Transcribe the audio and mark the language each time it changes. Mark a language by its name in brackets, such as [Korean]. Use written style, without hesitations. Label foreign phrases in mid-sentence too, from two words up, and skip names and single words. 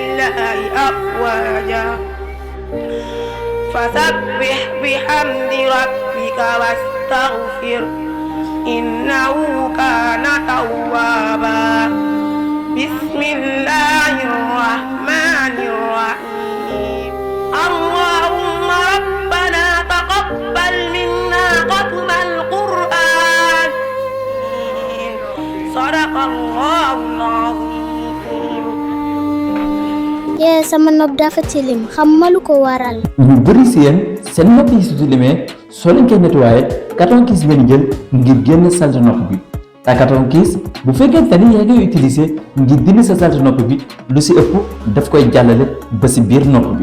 [Arabic] الله أفواجا فسبح بحمد ربك واستغفر إنه كان توابا بسم الله الرحمن الرحيم اللهم ربنا تقبل منا ختم القرآن صدق الله العظيم. [Wolof] sama nopp dafa tilim xamuma lu ko waral. ñu bëri si yéen seen nopp yi su tilimee soo leen koy nettoyé carton kiis ngeen jël ngir génn salte nopp bi te carton kiis bu fekkente ni yaa ngi utiliser ngir dindi sa salte nopp bi lu si ëpp daf koy jàllale ba si biir nopp bi.